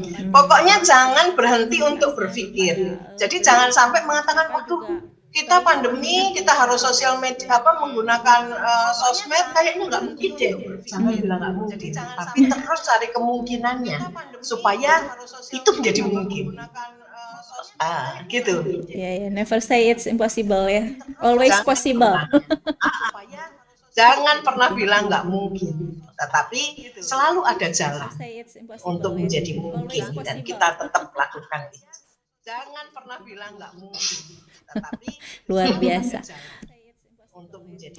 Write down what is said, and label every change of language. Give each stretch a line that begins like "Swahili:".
Indonesian: Pokoknya jangan berhenti untuk berpikir. Jadi jangan sampai mengatakan waduh kita pandemi, kita harus sosial media menggunakan sosmed, kayaknya nggak mungkin deh. Jangan bilang nggak mungkin, tapi terus cari kemungkinannya supaya itu menjadi mungkin. Gitu.
English: Ya, never say it's impossible ya, always
Indonesian: Jangan
English: possible.
Indonesian: Jangan pernah bilang nggak mungkin, tetapi selalu ada jalan untuk menjadi mungkin dan kita tetap lakukan itu. Jangan pernah bilang nggak mungkin, tetapi Luar biasa. untuk menjadi